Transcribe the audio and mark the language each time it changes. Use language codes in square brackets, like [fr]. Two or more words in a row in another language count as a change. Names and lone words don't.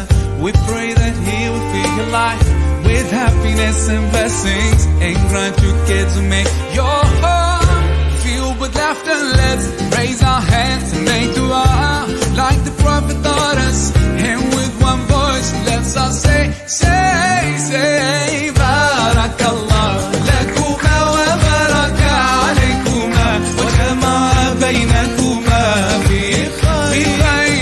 [en] We pray that He will fill your life with happiness and blessings, and grant your kids to make your heart filled with laughter. Let's raise our hands and make dua like the Prophet taught us, and with one voice let's all say [ar] بارك الله لكما وبارك عليكما وجمع بينكما في خير.